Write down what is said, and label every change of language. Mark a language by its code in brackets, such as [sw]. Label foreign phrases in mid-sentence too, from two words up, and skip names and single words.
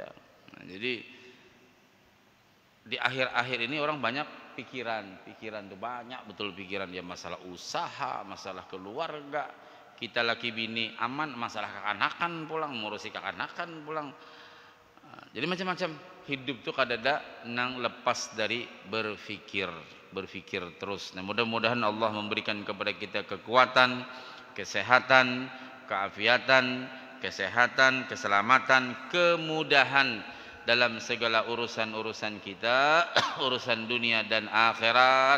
[bjn] Nah, jadi di akhir-akhir ini orang banyak pikiran tuh, banyak betul pikiran ya, masalah usaha, masalah keluarga, kita laki bini aman, masalah kakanakan pulang, ngurusi kakanakan pulang. Jadi macam-macam hidup tuh kadada nang lepas dari berpikir terus. [id] Nah, mudah-mudahan Allah memberikan kepada kita kekuatan, kesehatan, keafiatan, keselamatan, kemudahan dalam segala urusan kita, urusan dunia dan akhirat.